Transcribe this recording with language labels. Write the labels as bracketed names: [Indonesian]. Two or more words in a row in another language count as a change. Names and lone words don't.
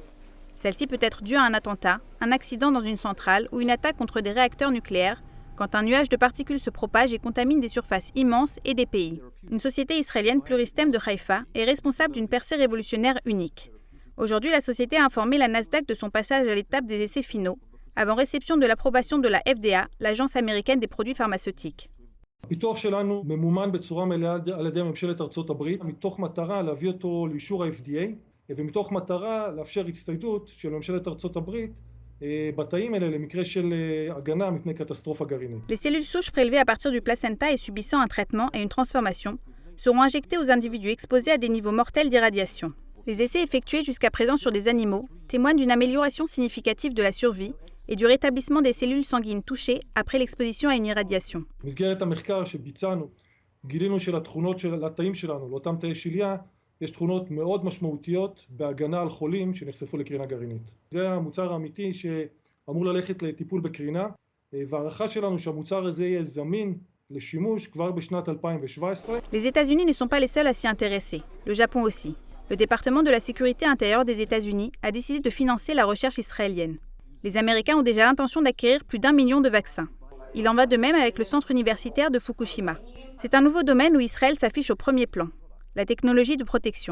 [French] Celle-ci peut être due à un attentat, un accident dans une centrale ou une attaque contre des réacteurs nucléaires, quand un nuage de particules se propage et contamine des surfaces immenses et des pays. Une société israélienne Pluristem de Haïfa est responsable d'une percée révolutionnaire unique. Aujourd'hui, la société a informé la Nasdaq de son passage à l'étape des essais finaux, avant réception de l'approbation de la FDA, l'agence américaine des produits pharmaceutiques. [Hebrew] הפיתוח שלנו ממומן בצורה מלאה על ידי ממשלת ארצות הברית, מתוך מטרה להביא אותו לאישור ה-FDA, ומתוך מטרה לאפשר הצטיידות של ממשלת ארצות הברית בתאים האלה למקרה של הגנה מפני קטסטרופה גרעינית. [French] Les cellules souches prélevées à partir du placenta et subissant un traitement et une transformation seront injectées aux individus exposés à des niveaux mortels d'irradiation. Les essais effectués jusqu'à présent sur des animaux témoignent d'une amélioration significative de la survie et du rétablissement des cellules sanguines touchées après l'exposition à une irradiation. [Hebrew] במסגרת המחקר שביצענו, גילינו שלתכונות של התאים שלנו, לאותם תאי שליה, יש תכונות מאוד משמעותיות בהגנה על חולים שנחשפו לקרינה גרעינית. זה המוצר האמיתי שאמור ללכת לטיפול בקרינה, והערכה שלנו שהמוצר הזה יהיה זמין לשימוש כבר בשנת 2017. [French] Les États-Unis ne sont pas les seuls à s'y intéresser, le Japon aussi. Le département de la sécurité intérieure des États-Unis a décidé de financer la recherche israélienne. Les Américains ont déjà l'intention d'acquérir plus d'1 million de vaccins. Il en va de même avec le centre universitaire de Fukushima. C'est un nouveau domaine où Israël s'affiche au premier plan, la technologie de protection.